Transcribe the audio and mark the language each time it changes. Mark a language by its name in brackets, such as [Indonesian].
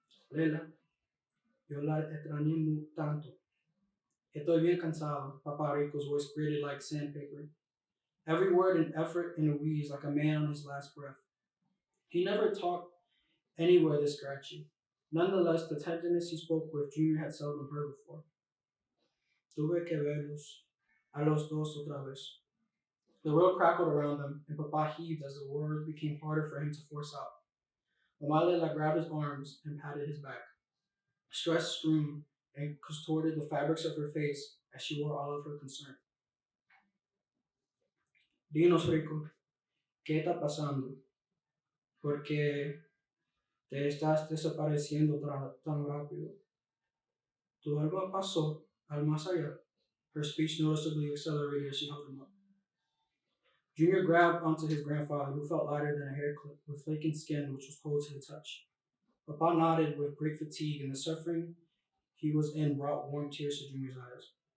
[Spanish] Lela, yo la extrañé tanto. Estoy bien cansado, [English] Papa Rico's voice grated like sandpaper. Every word and effort in a wheeze like a man on his last breath. He never talked anywhere this scratchy. Nonetheless, the tenderness he spoke with, Junior had seldom heard before. [Spanish] Tuve que verlos a los dos otra vez. [English] The world crackled around them, and Papa heaved as the words became harder for him to force out. Mama Lela grabbed his arms and patted his back. Stress screamed and contorted the fabrics of her face as she wore all of her concern. [Spanish] Dinos, Rico, ¿qué está pasando? ¿Por qué te estás desapareciendo tan rápido? Tu alma pasó al más allá. [English] Her speech noticeably accelerated as she held him up. Junior grabbed onto his grandfather, who felt lighter than a hair clip, with flaking skin which was cold to the touch. Papa nodded with great fatigue, and the suffering he was in brought warm tears to Junior's eyes.